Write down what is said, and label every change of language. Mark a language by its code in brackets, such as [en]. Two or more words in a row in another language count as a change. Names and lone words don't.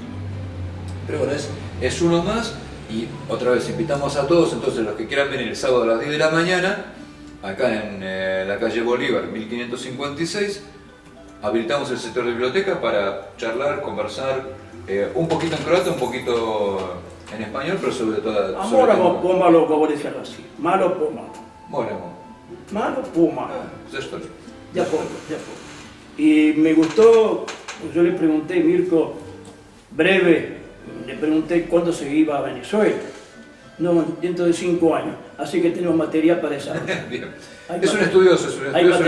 [es] Pero bueno, es uno más y otra vez invitamos a todos, entonces los que quieran venir el sábado a las 10 de la mañana, acá en la calle Bolívar, 1556, habilitamos el sector de biblioteca para charlar, conversar, un poquito en croata, un poquito en español, pero sobre todo... [hr] Moramo pomalo govori hrvatski. Malo pomalo. Moramo. Malo pomalo. Zašto? [es] De a poco, de a poco. Y me gustó, pues yo le pregunté, Mirko, breve, le pregunté cuándo se iba a Venezuela. No, dentro de 5 años. Así que tenemos material para desarrollar. Bien. Hay Es un material. estudioso, Hay material,